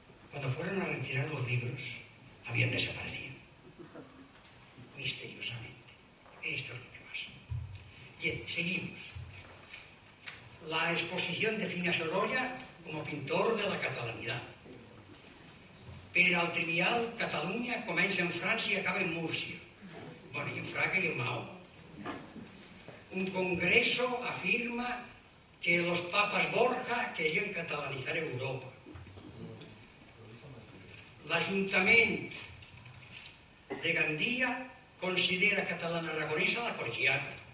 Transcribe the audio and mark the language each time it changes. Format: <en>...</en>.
<es>Cuando fueron a retirar los libros, habían desaparecido. Misteriosamente. Esto es lo que pasa. Bien, seguimos. La exposición define a Sorolla como pintor de la catalanidad.</es> <ca>Pero al trivial Catalunya comença en França i acaba en Múrcia. Bueno, i en Fraga i en Mahó.</ca> <es>Un congreso afirma que los papas Borja querían catalanizar Europa.</es> <ca>L'Ajuntament de Gandia considera catalana-aragonesa la colegiata.</ca>